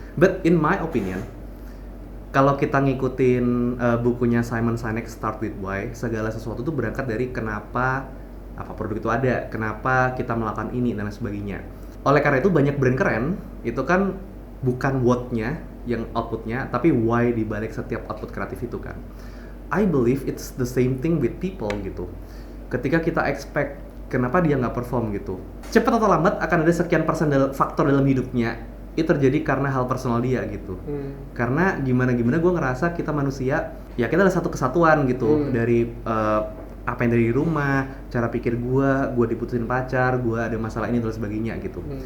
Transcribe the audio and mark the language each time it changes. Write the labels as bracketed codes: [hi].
[en] But in my opinion, [id] kalau kita ngikutin bukunya Simon Sinek Start With Why, segala sesuatu tuh berangkat dari kenapa apa produk itu ada, kenapa kita melakukan ini dan lain sebagainya. Oleh karena itu banyak brand keren itu kan bukan what-nya yang output-nya, tapi why di balik setiap output kreatif itu kan. [en] I believe it's the same thing with people gitu. [id] Ketika kita expect kenapa dia nggak perform gitu, cepat atau lambat akan ada sekian persen faktor dalam hidupnya itu terjadi karena hal personal dia gitu. Karena gimana gue ngerasa kita manusia ya kita adalah satu kesatuan gitu. Dari apa yang dari rumah, cara pikir gue diputusin pacar, gue ada masalah ini dan sebagainya gitu.